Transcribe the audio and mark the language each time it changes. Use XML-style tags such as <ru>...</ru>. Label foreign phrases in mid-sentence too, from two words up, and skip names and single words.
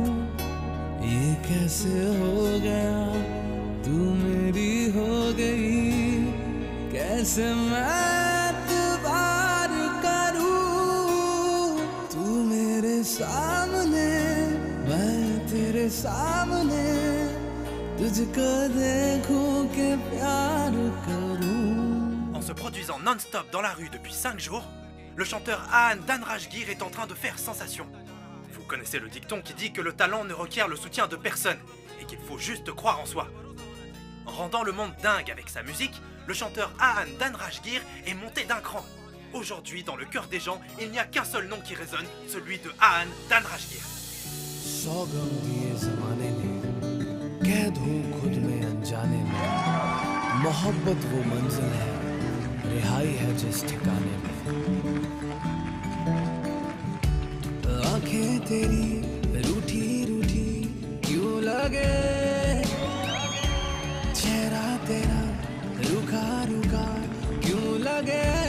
<hi>ये कैसे हो गया, तू मेरी हो गई, कैसे मैं एतबार करूं। तू मेरे सामने, मैं तेरे सामने, तुझको देखूं के प्यार करूं।</hi> <fr>En se produisant non-stop dans la rue depuis 5 jours, le chanteur Ahan Danrajgir est en train de faire sensation. Vous connaissez le dicton qui dit que le talent ne requiert le soutien de personne et qu'il faut juste croire en soi. En rendant le monde dingue avec sa musique, le chanteur Ahan Danrajgir est monté d'un cran. Aujourd'hui, dans le cœur des gens, il n'y a qu'un seul nom qui résonne, celui de Ahan Danrajgir.</fr> <hi>सौगम दिए ज़माने ने, कैद हूँ खुद में अनजाने में, मोहब्बत वो मंजिल है, रिहाई है जिस ठिकाने में। आँखें तेरी रूठी रूठी क्यों लगे, चेहरा तेरा रुखा रुखा क्यों लगे।</hi>